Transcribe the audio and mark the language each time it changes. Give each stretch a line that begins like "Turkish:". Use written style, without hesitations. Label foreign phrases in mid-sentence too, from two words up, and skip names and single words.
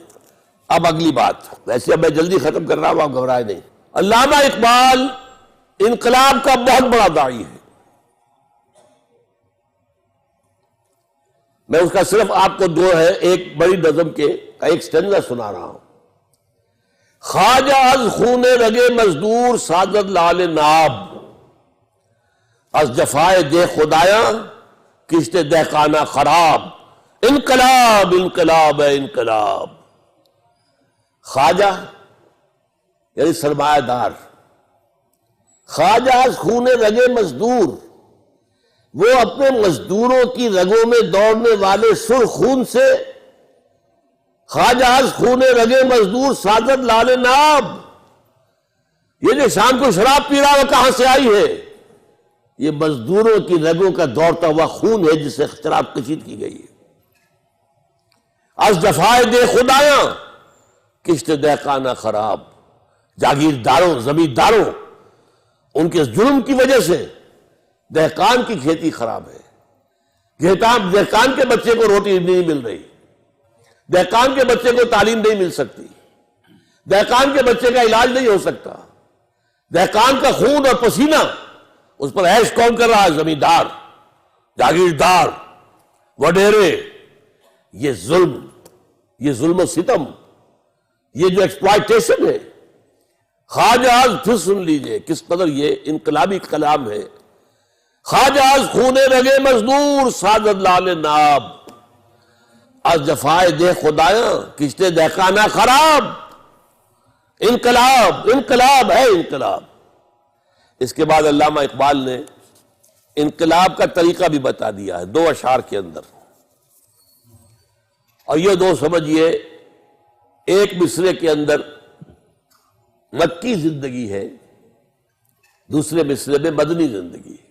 Urdu: اب اگلی بات، ویسے اب میں جلدی ختم کر رہا ہوں، آپ گھبرائے نہیں. علامہ اقبال انقلاب کا بہت بڑا داعی ہے. میں اس کا صرف آپ کو دو ہے ایک بڑی نظم کے ایک سٹینزا سنا رہا ہوں.
Persian: خواجہ از خون رگے مزدور سازد لال ناب، از جفائے دہ خدایاں کشت دہقانہ خراب.
Urdu: انقلاب انقلاب ہے انقلاب. خواجہ یعنی سرمایہ دار،
Persian: خواجہ از خون رگے مزدور،
Urdu: وہ اپنے مزدوروں کی رگوں میں دوڑنے والے سرخ خون سے.
Persian: خواجہ از خون رگے مزدور سازد لال ناب،
Urdu: یہ جو شام کو شراب پی رہا وہ کہاں سے آئی ہے؟ یہ مزدوروں کی رگوں کا دوڑتا ہوا خون ہے جس سے شراب کشید کی گئی ہے.
Persian: از جفائے دے خدایاں کشت دہقانہ خراب،
Urdu: جاگیرداروں زمینداروں ان کے ظلم کی وجہ سے دہقان کی کھیتی خراب ہے. دہقان کے بچے کو روٹی نہیں مل رہی، دہقان کے بچے کو تعلیم نہیں مل سکتی، دہقان کے بچے کا علاج نہیں ہو سکتا. دہقان کا خون اور پسینہ اس پر عیش کون کر رہا ہے؟ زمیندار، جاگیردار، وڈیرے. یہ ظلم و ستم، یہ جو ایکسپلائٹیشن ہے.
Persian: خواجہ از،
Urdu: پھر سن لیجئے کس قدر یہ انقلابی کلام ہے.
Persian: خواجہ از خون رگے مزدور سازد لال ناب، از جفائے دہ خدایاں کشت دہقانہ خراب.
Urdu: انقلاب انقلاب ہے انقلاب. اس کے بعد علامہ اقبال نے انقلاب کا طریقہ بھی بتا دیا ہے دو اشعار کے اندر. اور یہ دو سمجھیے، ایک مصرے کے اندر مکی زندگی ہے، دوسرے مصرے میں مدنی زندگی ہے.